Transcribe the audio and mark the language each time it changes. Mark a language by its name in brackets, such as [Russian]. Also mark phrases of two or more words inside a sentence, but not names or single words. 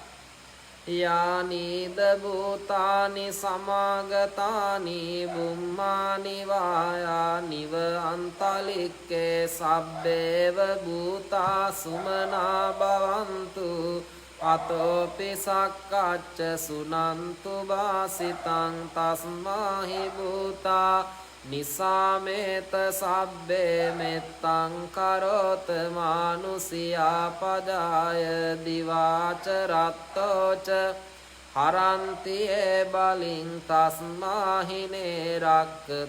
[Pali] යානිද භූතානි සමාගතානි බුම්මානි වායානිව අන්තලික්කේ සබ්බේව භූතා සුමනා භවන්තු අතෝපි සක්කච්ච සුනන්තු වාසිතං තස්මාහි භූතා නිසාමේත සබ්බේ මෙත්තං කරොත මානුසියා පදාය දිවාච රත්තෝච හරන්තියේ බලින් තස්මාහිනේ රක්කත